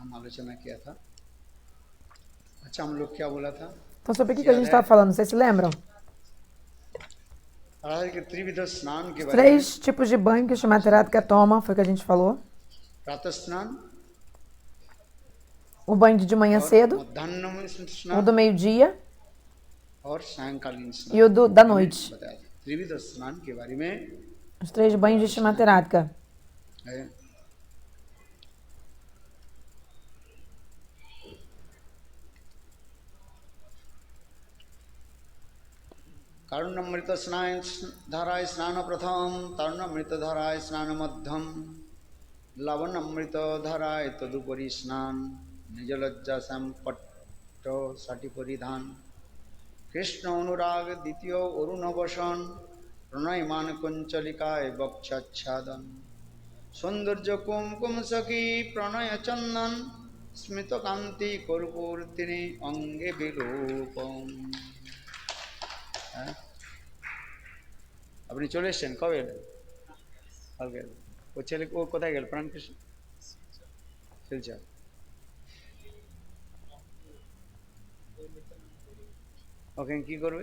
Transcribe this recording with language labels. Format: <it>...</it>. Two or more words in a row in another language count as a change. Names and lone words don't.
<hi>आलोचना किया था। अच्छा, हम लोग क्या बोला था?</hi> <pt>Então, sobre o que a gente estava falando? Vocês se lembram?</pt> <hi>कि त्रिविध स्नान के</hi> <pt>Os</pt> <hi>बारे में</hi> <pt>3 tipos de banho que o Srimati Radhika toma, foi o que a gente falou.</pt> <hi>प्रातः स्नान,</hi> <pt>O banho de manhã cedo,</pt> <hi>मध्याह्न में</hi> <pt>o</pt> <hi>स्नान</hi> <pt>do meio-dia</pt> <hi>और सायंकालीन स्नान</hi> <pt>e o da noite.</pt> <hi>बताया था। त्रिविध स्नान के बारे में</hi> <pt>Os 3 banhos de Srimati Radhika.</pt> <hi>है।</hi> <bn>কারুণ্যমৃত স্নান ধারায় স্নান প্রথম, তরুণামৃত ধারায় স্নান মধ্যম, লবণামৃত ধারায় তদুপরি স্নান, নিজলজ্জা সংপট্ট সাটী পরিধান, কৃষ্ণ অনুরাগ দ্বিতীয় অরুণ বসন, প্রণয়মান কুঞ্চলিকায় বক্ষাচ্ছাদন, সৌন্দর্য কুমকুম সখী প্রণয় চন্দন, স্মিত কান্তি কর্পূরতিনি অঙ্গে বিলোপম। আপনি চলে এসছেন? কবে এলেন? কালকে এলেন। ও ছেলে ও কোথায় গেল? প্রাণকৃষ্ণ শিলচর। ওখানে কি করবে?</bn>